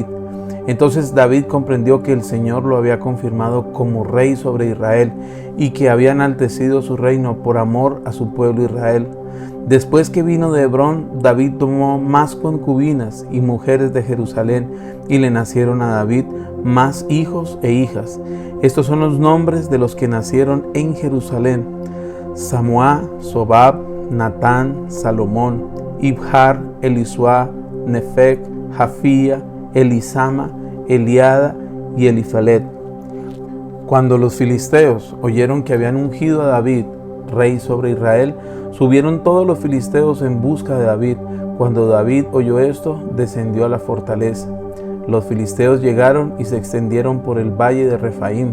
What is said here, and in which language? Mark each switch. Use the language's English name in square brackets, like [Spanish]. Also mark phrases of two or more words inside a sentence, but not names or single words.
[Spanish] Entonces David comprendió que el Señor lo había confirmado como rey sobre Israel y que había enaltecido su reino por amor a su pueblo Israel. Después que vino de Hebrón, David tomó más concubinas y mujeres de Jerusalén, y le nacieron a David más hijos e hijas. Estos son los nombres de los que nacieron en Jerusalén: Samúa, Sobab, Natán, Salomón, Ibjar, Elisuá, Nefec, Jafía, Elisama, Eliada y Elifelet. Cuando los filisteos oyeron que habían ungido a David rey sobre Israel, subieron todos los filisteos en busca de David. Cuando David oyó esto, descendió a la fortaleza. Los filisteos llegaron y se extendieron por el valle de Refaim.